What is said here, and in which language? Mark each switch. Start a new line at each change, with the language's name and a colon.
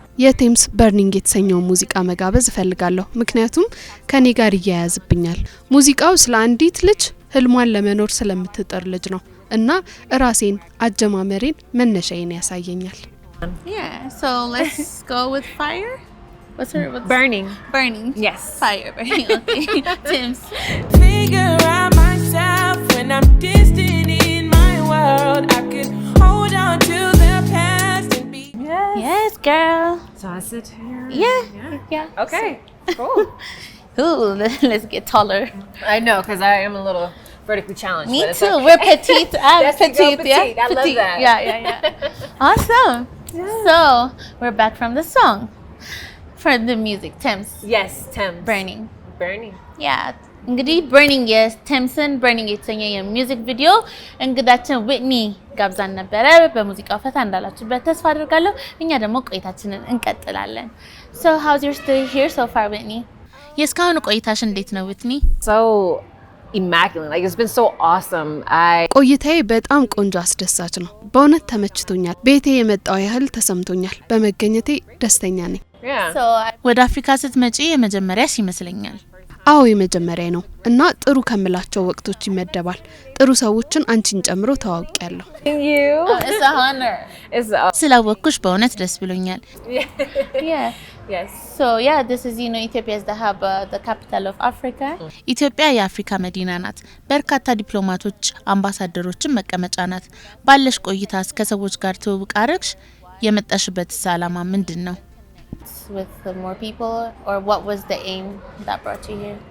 Amharic: የቴምስ በርኒንግ የተሰኘው ሙዚቃ መጋበዝ እፈልጋለሁ። ምክንያቱም ከኔ ጋር ይያያዝብኛል። ሙዚቃው ስለ አንዲት ልጅ ህልሟን ለመኖር ስለምትጥር ልጅ ነው እና ራሴን አጀማመሬን መነሻዬን ያሳየኛል።
English: Yeah, so let's go with fire. What's Burning. Burning. Yes. Fire burning. Okay. Tems. Figure out myself when I'm distant in my world. I can hold on to the past and be. Yes, girl. So I sit here. Yeah. Okay. Cool. Ooh, let's get taller. I know, because I am a little vertically challenged. Me but it's too. okay. We're petite. I'm Yes, we go petite. Yeah. petite. I love that. Yeah. Awesome. Yeah. So we're back from the song. For the music, Tems. Yes, Tems. Burning. Burning. Yeah.
Amharic: እንግዲህ burning የቴምስን burning የተሰኘ የሚውዚክ ቪዲዮ እንግዳችን ዊትኒ ጋብዛን ነበረ። በሙዚቃው ፈታ እንዳላችሁበት ተስፋ አድርጋለሁ። እኛ ደግሞ ቆይታችንን እንቀጥላለን።
English: So how's your stay here so far, Whitney?
Amharic: የስካሁን ቆይታሽ እንዴት ነው ዊትኒ?
English: So immaculate. Like it's been so awesome.
Amharic: ቆይታዬ በጣም ቆንጆ አስደሳች ነው። በእውነት ተመችቶኛል። ቤቴ የመጣው ያህል ተሰምቶኛል። በመገኘቴ ደስተኛ ነኝ።
English: Yeah.
Amharic: So ወደ አፍሪካ ስትመጪ የመጀመሪያሽ ይመስለኛል። አዎ የመጀመሪያ ነው እና ጥሩ ከምላቸው ወቅቶች ይመደባል። ጥሩ ሰዎችን አንቺን ጨምሮ ተዋውቂያለሁ።
English: You. It's a honor. It's
Amharic: ስላወቅኩሽ በእውነት ደስ ብሎኛል። Yeah.
English: yes. So yeah, this is Ethiopia is the hub, the capital of Africa.
Amharic: ኢትዮጵያ የአፍሪካ መዲና ናት። በርካታ ዲፕሎማቶች፣ አምባሳደሮችን መቀመጫ ናት። ባለሽ ቆይታስ ከሰዎች ጋር ትውውቅ አረግሽ? የመጣሽበት ዓላማ ምንድነው?
English: With more people, or what was the aim that brought you here?